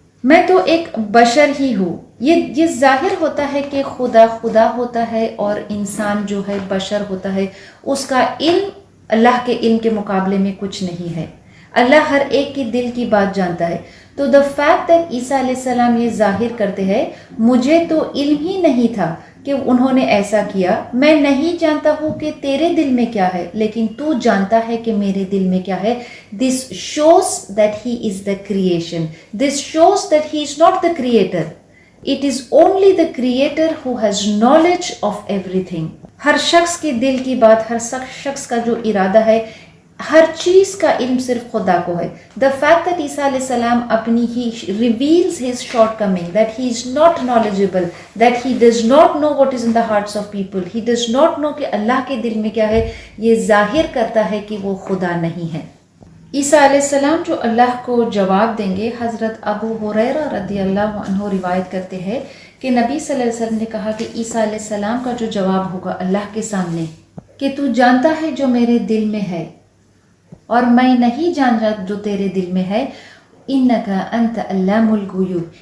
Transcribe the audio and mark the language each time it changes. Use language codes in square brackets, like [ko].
[ur] میں تو ایک بشر ہی ہوں. یہ ظاہر ہوتا ہے کہ خدا ہوتا ہے اور انسان جو ہے بشر ہوتا ہے، اس کا علم اللہ کے علم کے مقابلے میں کچھ نہیں ہے. اللہ ہر ایک کی دل کی بات جانتا ہے. تو [en] the fact that [ur] عیسیٰ علیہ السلام یہ ظاہر کرتے ہیں مجھے تو علم ہی نہیں تھا کہ انہوں نے ایسا کیا، میں نہیں جانتا ہوں کہ تیرے دل میں کیا ہے، لیکن تو جانتا ہے کہ میرے دل میں کیا ہے. [en] This shows that he is the creation. This shows that he is not the creator. It is only the creator who has knowledge of everything. [ur] ہر شخص کے دل کی بات، ہر شخص کا جو ارادہ ہے، ہر چیز کا علم صرف خدا کو ہے. [en] The fact that عیسیٰ علیہ السلام he reveals his shortcoming, that he is not knowledgeable, that he does not know what is in the hearts of people, he does not know [ur] کہ اللہ کے دل میں کیا ہے، یہ ظاہر کرتا ہے کہ وہ خدا نہیں ہے. عیسیٰ علیہ السلام جو اللہ کو جواب دیں گے، حضرت ابو ہریرہ رضی اللہ عنہ روایت کرتے ہیں کہ نبی صلی اللہ علیہ وسلم نے کہا کہ عیسیٰ علیہ السلام کا جو جواب ہوگا اللہ کے سامنے کہ تو جانتا ہے جو میرے دل میں ہے اور میں نہیں جان رہا جو تیرے دل میں ہے، [ar] انکا انت علام الغیوب.